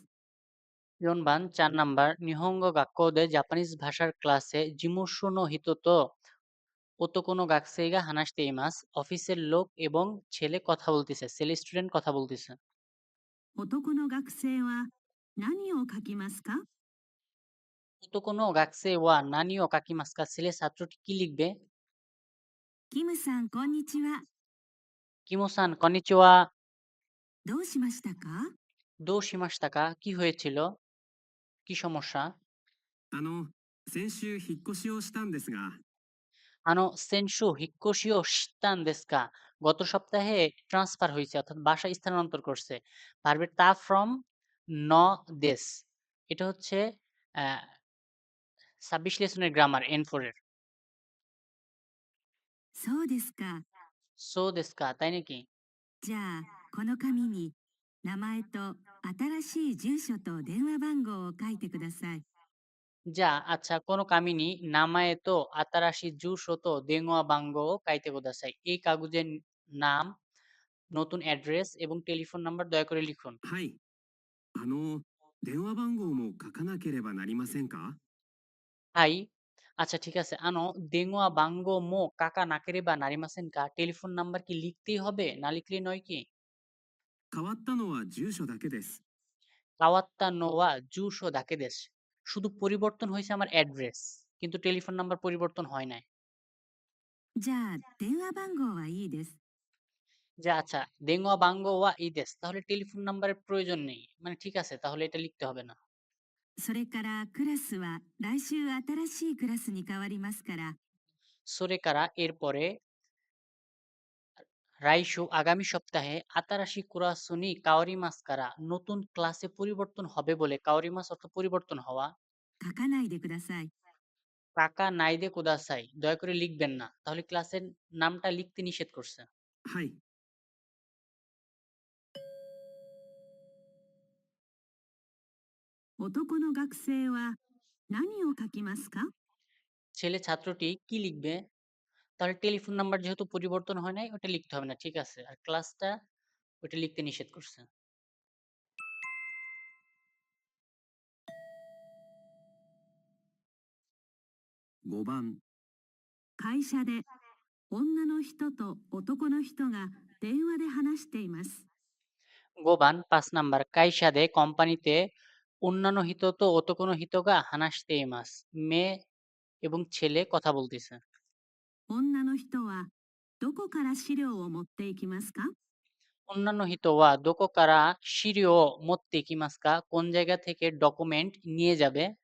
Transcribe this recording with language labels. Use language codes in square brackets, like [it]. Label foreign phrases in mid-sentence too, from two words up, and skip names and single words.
[bn] ইয়নবান 4 নাম্বার, [ja] 日本語学校で [bn] জাপানিজ ভাষার ক্লাসে [ja] 事務所の人と男の学生が話しています, [bn] অফিসের লোক এবং ছেলে কথা বলতেছে, ছেলে স্টুডেন্ট কথা বলতেছে। [ja] 男の学生は何を書きますか？男の学生は何を書きますか, [bn] ছেলে ছাত্রটি কি লিখবে? [ja] キムさん、こんにちは。キムさん、こんにちは. どうしましたか？どうしましたか, [bn] কি হয়েছিল? কি সমস্যা? [ja] 先週引っ越しをしたんですが、先週引っ越しをしたんですか, [bn] গত সপ্তাহে ট্রান্সফার হয়েছে অর্থাৎ বাসা স্থানান্তর করছে। ভার্বের তা ফ্রম [ja] んです, [bn] এটা হচ্ছে 26 লেসনের গ্রামার N4 এর। [ja] そうですか。そうですか, [bn] তাই নাকি? [ja] じゃあ、この紙に名前と新しい住所と電話番号を書いてください。 [bn] যা, আচ্ছা, [ja] この紙に名前と新しい住所と電話番号書いてください, [bn] এই কাগজের নাম, নতুন অ্যাড্রেস এবং টেলিফোন নাম্বার দয়া করে লিখুন। [ja] はい。電話番号も書かなければなりませんか？ [bn] হাই, আচ্ছা ঠিক আছে। [ja] 電話番号も書かなければなりませんか, [bn] টেলিফোন নাম্বার কি লিখতেই হবে, না লিখলেই নয় কি? [ja] 変わったのは住所だけです。変わったのは住所だけです, [bn] শুধু পরিবর্তন হয়েছে আমার অ্যাড্রেস, কিন্তু টেলিফোন নাম্বার পরিবর্তন হয় নাই। [ja] じゃあ、電話番号はいいです。 [bn] যে আচ্ছা, [ja] 電話番号はいいです, [bn] তাহলে টেলিফোন নাম্বারের প্রয়োজন নেই, মানে ঠিক আছে, তাহলে এটা লিখতে হবে না। [ja] それからクラスは来週新しいクラスに変わりますから、 [bn] সোরেকারা, এরপরে রাইশু, আগামী সপ্তাহে [ja] 新しいクラスに変わりますから, [bn] নতুন ক্লাসে পরিবর্তন হবে বলে, [ja] 変わります [bn] অর্থ পরিবর্তন হওয়া। [ja] 書かないでください。書かないでください, [bn] দয়া করে লিখবেন না, তাহলে ক্লাসের নামটা লিখতে নিষেধ করছে। [ja] はい。男の学生は何を書きますか？ [bn] ছেলে ছাত্রটি কি লিখবে? তাহলে টেলিফোন নাম্বার যেহেতু পরিবর্তন হয় নাই, ওটা লিখতে হবে না, ঠিক আছে। আর ক্লাসটা, ওটা লিখতে নিষেধ করছে। [ja] 5 番。会社で女の人と男の人が電話で話しています。 [bn] গোবান 5 নাম্বার, কাইসাদে, কোম্পানিতে, [ja] 女の人と男の人が話しています, [bn] মেয়ে এবং ছেলে কথা বলতেছে। [ja] 女の人はどこから資料を持っていきますか？女の人はどこから資料を持っていきますか, [bn] কোন জায়গা থেকে ডকুমেন্ট নিয়ে যাবে?